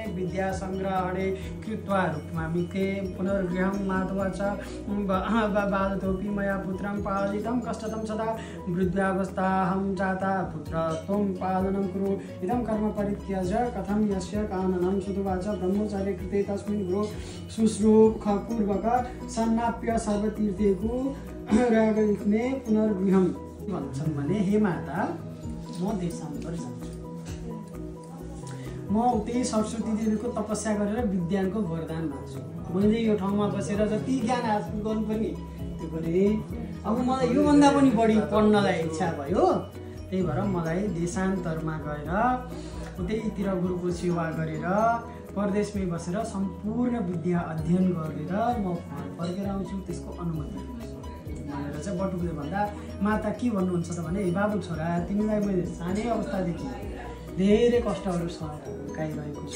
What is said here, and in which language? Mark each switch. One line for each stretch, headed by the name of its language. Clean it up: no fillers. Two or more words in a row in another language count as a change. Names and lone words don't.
Sanskrit: विद्यासंग्रहणे कृत्वा रुक्मामिके पुनर्गृहं मातवाच बालतोऽपि मया पुत्रं पालितं कष्टतं सदा वृद्धावस्थाहं जाता पुत्र त्वं पालनं कुरु इदं कर्म परित्यज्य कथं यस्य काननं सुतवाच ब्रह्मचार्य कृते तस्मिन् गुरु शुश्रूषपूर्वक सन्नाप्य सर्वतीर्थेषु रागमे पुनर्गृहं
Nepali: भन्छन् भने हे माता म देशान्तर जान्छु म उतै सरस्वती देवीको तपस्या गरेर विज्ञानको वरदान माग्छु मैले यो ठाउँमा बसेर जति ज्ञान हासिल गर्नुपर्ने त्यो गरेँ अब मलाई योभन्दा पनि बढी पढ्नलाई इच्छा भयो त्यही भएर मलाई देशान्तरमा गएर उतैतिर गुरुको सेवा गरेर परदेशमै बसेर सम्पूर्ण विद्या अध्ययन गरेर म फर्केर आउँछु त्यसको अनुमति भनेर चाहिँ बटुकले भन्दा माता के भन्नुहुन्छ त भने बाबु छोरा तिमीलाई मैले सानै अवस्थादेखि धेरै कष्टहरू सकाइरहेको छु।